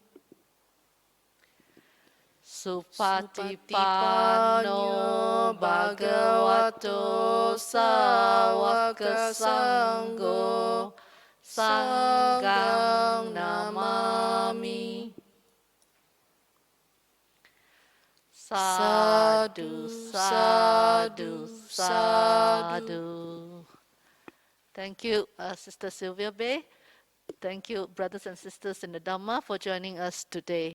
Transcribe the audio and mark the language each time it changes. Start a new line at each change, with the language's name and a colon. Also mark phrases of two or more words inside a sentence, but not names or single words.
Pali: Supatipano Bhagavato Sāleyyaka Sangho Sanghang Namami. Sadhu, sadhu, sadhu.
English: Thank you, Sister Sylvia Bay. Thank you, brothers and sisters in the Dhamma, for joining us today.